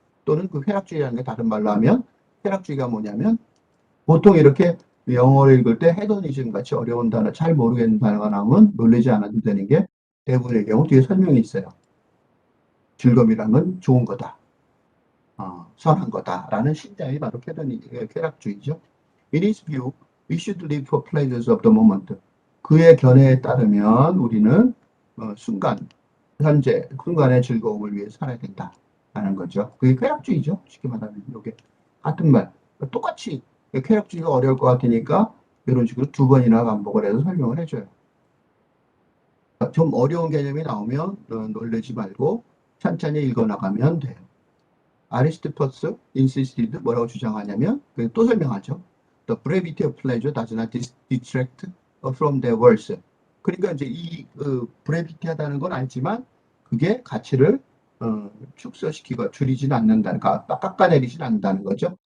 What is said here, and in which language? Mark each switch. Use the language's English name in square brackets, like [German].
[Korean] 또는 그 쾌락주의라는 게 다른 말로 하면 쾌락주의가 뭐냐면 보통 이렇게 영어를 읽을 때 헤도니즘 같이 어려운 단어, 잘 모르겠는 단어가 나오면 놀라지 않아도 되는 게 대부분의 경우 뒤에 설명이 있어요. 즐거움이란 건 좋은 거다. 선한 거다라는 신장이 바로 쾌락주의죠. [English] In his view, we should live for pleasures of the moment. [Korean] 그의 견해에 따르면 우리는 현재, 순간의 즐거움을 위해 살아야 된다라는 거죠. 그게 쾌락주의죠. 쉽게 말하면 이게 같은 말. 똑같이 쾌락주의가 어려울 것 같으니까 이런 식으로 두 번이나 반복을 해서 설명을 해줘요. 좀 어려운 개념이 나오면 놀라지 말고 천천히 읽어나가면 돼요. 아리스토퍼스 insisted 뭐라고 주장하냐면 또 설명하죠. [English] The brevity of pleasure does not detract from their worth. [Korean] 그러니까 이제 이 브레비티하다는 건 알지만 그게 가치를 축소시키고 줄이지는 않는다는, 깎아내리지는 않는다는 거죠.